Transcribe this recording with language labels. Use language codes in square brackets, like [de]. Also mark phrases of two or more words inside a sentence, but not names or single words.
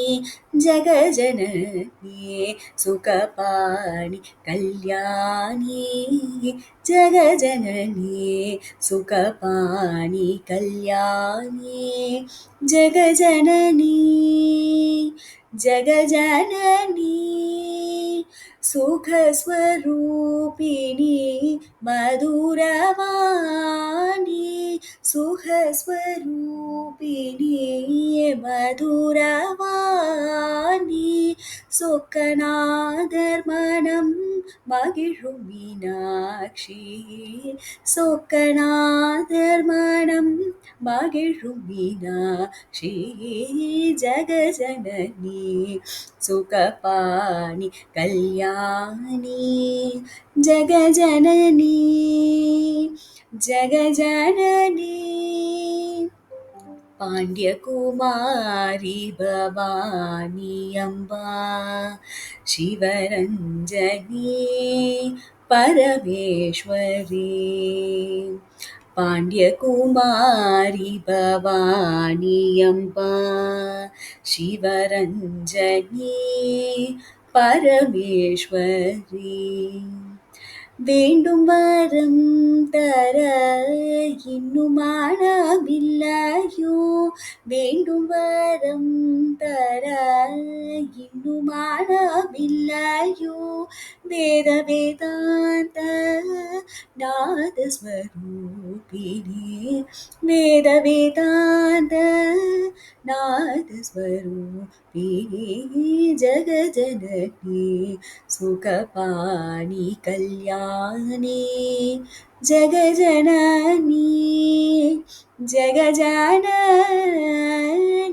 [sa] जगजननी सुखपाणि कल्याणी जगजननी सुखपाणि कल्याणी जगजननी जगजननी सुखस्वरूपिणी मधुरवाणी सुखस्वरूपिणी [ta] मधुरवाणी சொக்கநாதர்மனம் மகிழும் மீனாட்சி சொக்கநாதர்மனம் மகிழும் மீனாட்சி [sa] जगजननी सुखपाणि कल्याणी जगजननी जगजननी पाण्ड्यकुमारी भवानी अम्बा शिवरञ्जनी परमेश्वरी पाण्ड्यकुमारी भवानी अम्बा शिवरञ्जनी [ta] परमेश्वरी வேண்டும் வரம் தர இன்னும் மனமில்லையோ வேண்டும் வரம் தர இன்னும் மனமில்லையோ [sa] वेद वेदान्त नादस्वरूपिणी वेद वेदान्त नादस्वरूपिणी जगजननी सुखपाणि कल्याणी जगजननी जगजननी